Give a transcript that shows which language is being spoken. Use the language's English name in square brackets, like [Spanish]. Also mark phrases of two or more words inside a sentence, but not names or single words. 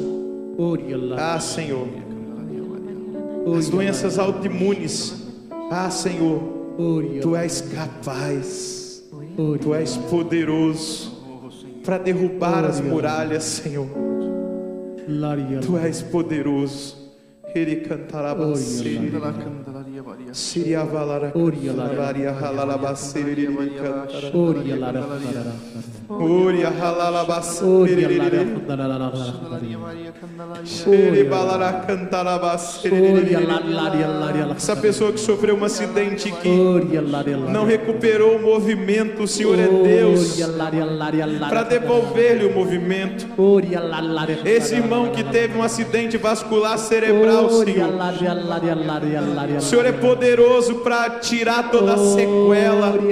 [Portuguese] Ah, Senhor, as doenças autoimunes. Ah, Senhor, Tu és capaz, Tu és poderoso para derrubar as muralhas, Senhor. Tu és poderoso. Ele cantará Siria valara varia halalabasiri cantara Uria halalabasiri balara cantarabasiri. Essa pessoa que sofreu um acidente que não recuperou o movimento, o Senhor é Deus para devolver-lhe o movimento. Esse irmão que teve um acidente vascular cerebral, Senhor, o Senhor é poderoso para tirar toda a sequela.